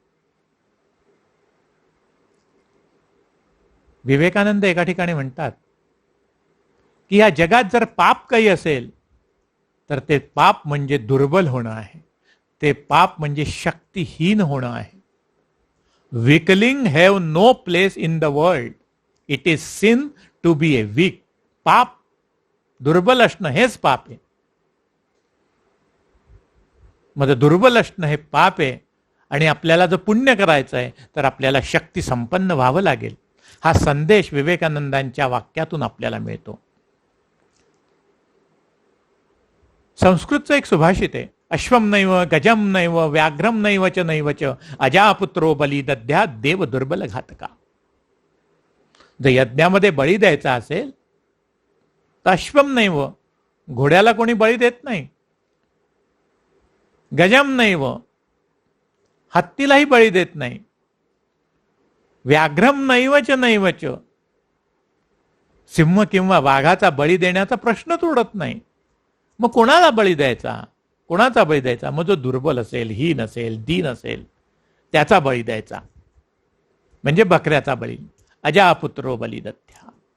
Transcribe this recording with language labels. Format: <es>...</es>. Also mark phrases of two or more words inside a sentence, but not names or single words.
<mr>विवेकानंद एका ठिकाणी म्हणतात की या जगात जर पाप काही असेल तर ते पाप म्हणजे दुर्बल होणं आहे. ते पाप म्हणजे शक्तिहीन होणं आहे.</mr> <en>Weakling have no place in the world. It is sin to be a weak.</en> <mr>पाप, दुर्बल असणं हेच पाप आहे. मग दुर्बल असणं हे पाप आहे. आणि आपल्याला जर पुण्य करायचं आहे तर आपल्याला शक्ती संपन्न व्हावं लागेल. हा संदेश विवेकानंदांच्या वाक्यातून आपल्याला मिळतो. संस्कृतचं एक सुभाषित आहे,</mr> <sa>अश्वम नैव गजम नैव व्याघ्रम नैवच नैवच अजापुत्रो बली दद्या देव दुर्बल घातका.</sa> <mr>जर यज्ञामध्ये बळी द्यायचा असेल तर</mr> <sa>अश्वम नैव,</sa> <mr>घोड्याला कोणी बळी देत नाही.</mr> <sa>गजम नैव,</sa> <mr>हत्तीलाही बळी देत नाही.</mr> <sa>व्याघ्रम नैवच नैवच,</sa> <mr>सिंह किंवा वाघाचा बळी देण्याचा प्रश्नच उडत नाही. मग कोणाला बळी द्यायचा? कोणाचा बळी द्यायचा? मग जो दुर्बल असेल, हीन असेल, दीन असेल, त्याचा बळी द्यायचा. म्हणजे बकऱ्याचा बळी.</mr> <sa>अजापुत्रो बली दत्या.</sa>